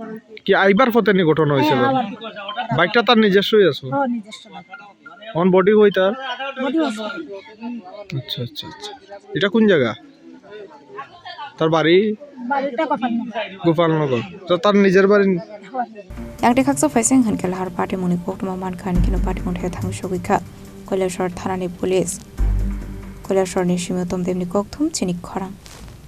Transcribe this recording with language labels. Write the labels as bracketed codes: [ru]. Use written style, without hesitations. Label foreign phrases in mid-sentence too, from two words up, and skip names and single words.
[bn] কি আইবার পথে নি ঘটনা হইছে বাইকটা তার নিজস্বই আছে হ্যাঁ নিজস্ব অন বডি হই তার বডি আছে আচ্ছা আচ্ছা আচ্ছা এটা কোন জায়গা তার বাড়ি বাড়িটা গোপালনগর তো তার নিজের বাড়ি [trp] Yang khaksa Phaiwi han Lahar Patimung ni koktuma mankan kino Patimung thai Thangkha Shogoi kha Kailashahar Thanani Police Kailashahar ni Shimitom demni kokthum Chini Khorang